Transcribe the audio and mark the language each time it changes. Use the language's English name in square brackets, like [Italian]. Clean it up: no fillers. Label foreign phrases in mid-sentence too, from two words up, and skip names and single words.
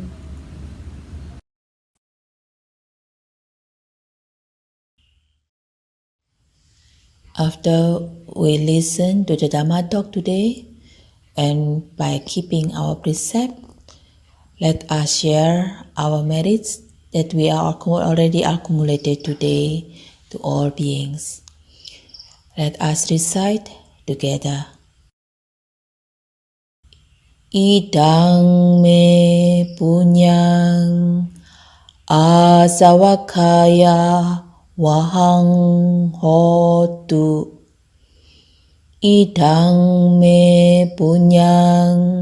[English] After we listen to the Dhamma talk today, and by keeping our precept, let us share our merits that we are already accumulated today to all beings. Let us recite together. [Pali] Idang me punyang asavakaya Wahang hotu idang me punyang